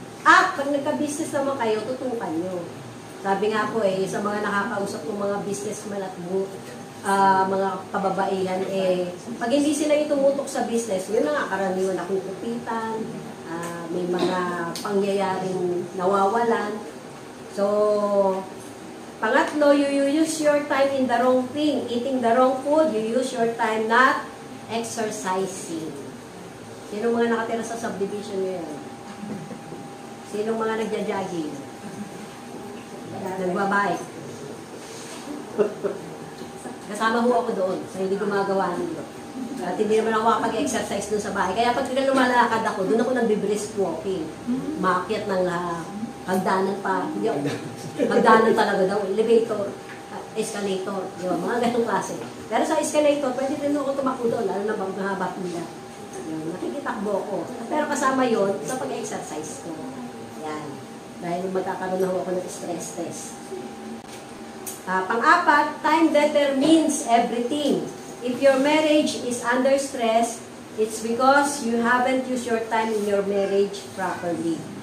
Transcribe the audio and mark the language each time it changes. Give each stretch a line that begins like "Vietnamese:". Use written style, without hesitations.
Filipino: At pag nagka-business naman kayo, tutukan nyo. Sabi nga po sa mga nakakausap ng mga businessman at mga kababaihan, pag hindi sila itumutok sa business, yun na nga, karaniwan akong kupitan, may mga pangyayaring nawawalan.
English: So,
Filipino: pangatlo,
English: you use your time in the wrong thing. Eating the wrong food, you use your time not exercising.
Filipino: Sino mga nakatira sa subdivision nyo yan? Sino mga nagja-jogging? Nagbabike? Kasama ho ako doon sa hindi gumagawa nito. At hindi naman ako makapag-exercise doon sa bahay. Kaya pag lumalakad ako, doon ako nagbe-brisk walking. Maakyat ng hagdanan pa. Hindi ako. Hagdanan talaga daw. Elevator, escalator. Di ba? Mga ganong klase. Pero sa escalator, pwede rin ako tumakbo doon. Lalo na bang mahaba pila. Nakikitakbo ko. Pero kasama yon sa pag-exercise ko. Yan. Dahil magkakaroon na ako ng stress test. Pang-apat,
English: time determines everything. If your marriage is under stress, it's because you haven't used your time in your marriage properly.